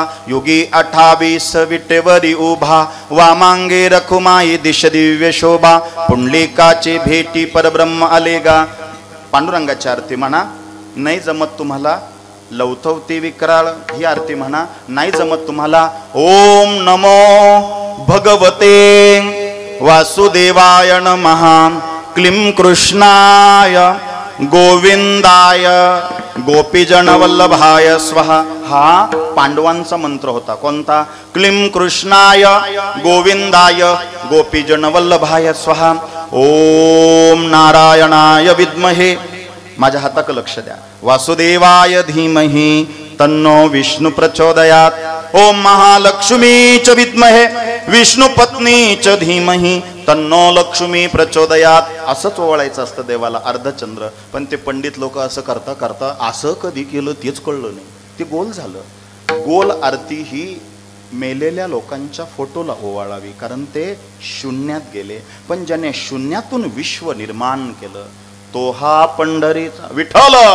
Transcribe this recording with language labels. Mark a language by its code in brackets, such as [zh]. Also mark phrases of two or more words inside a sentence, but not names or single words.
[mr] योगी 28 विटेवरी उभा, वामांगे रखुमाई दिश दिव्य शोभा, पुंडलिकाचे भेटी परब्रह्म आलेगा. पांडुरंगाची आरती म्हणा. नाही जमत तुम्हाला लवथवती विक्राळ ही आरती म्हणा. नाही जमत तुम्हाला [sa] ओम नमो भगवते वासुदेवाय नमः, क्लीं कृष्णाय गोविंदाय गोपीजन वल्लभाय स्वाहा. [mr] हा पांडवांचा मंत्र होता. कोणता? [sa] क्लीं कृष्णाय गोविंदाय गोपीजन वल्लभाय स्वाहा. ओम नारायणाय विद्महे, [mr] माझ्या हाताक लक्ष द्या, [sa] वासुदेवाय धीमहि तन्नो विष्णु प्रचोदयात. ओम महालक्ष्मी च विद्महे विष्णु पत्नी च धीमहि तन्नो लक्ष्मी प्रचोदयात. [mr] असंच ओवाळायचं असतं देवाला अर्धचंद्र. पण ते पंडित लोक असं करता करता असं कधी केलं तेच कळलं नाही, ते गोल झालं. गोल आरती ही मेलेल्या लोकांच्या फोटोला ओवाळावी, कारण ते शून्यात गेले. पण ज्याने शून्यातून विश्व निर्माण केलं तो हा पंढरीचा विठ्ठल.